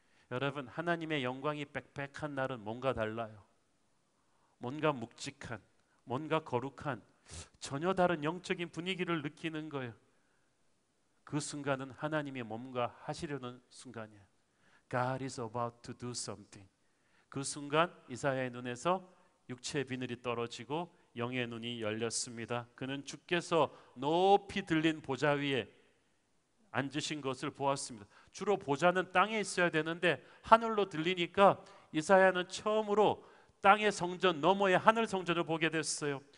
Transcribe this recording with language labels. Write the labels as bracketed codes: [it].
[ko] 여러분, 하나님의 영광이 빽빽한 날은 뭔가 달라요. 뭔가 묵직한, 뭔가 거룩한, 전혀 다른 영적인 분위기를 느끼는 거예요. 그 순간은 하나님이 뭔가 하시려는 순간이에요. [en] God is about to do something. [ko] 그 순간 이사야의 눈에서 육체의 비늘이 떨어지고 영의 눈이 열렸습니다. 그는 주께서 높이 들린 보좌 위에 앉으신 것을 보았습니다. 주로 보좌는 땅에 있어야 되는데 하늘로 들리니까 이사야는 처음으로 땅의 성전 너머의 하늘 성전을 보게 됐어요.